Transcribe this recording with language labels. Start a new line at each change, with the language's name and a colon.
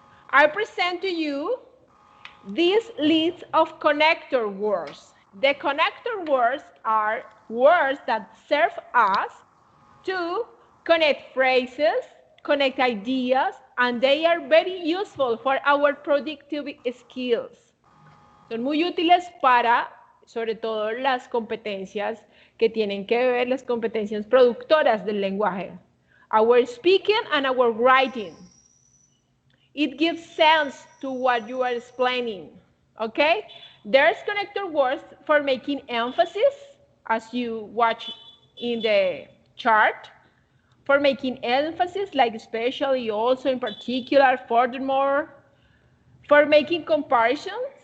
English: I present to you this list of connector words. The connector words are words that serve us to connect phrases, connect ideas, and they are very useful for our productive skills.
Spanish: Son muy útiles para, sobre todo, las competencias que tienen que ver, las competencias productoras del lenguaje.
English: Our speaking and our writing. It gives sense to what you are explaining, okay? There's connector words for making emphasis, as you watch in the chart, for making emphasis, like especially, also, in particular, furthermore, for making comparisons,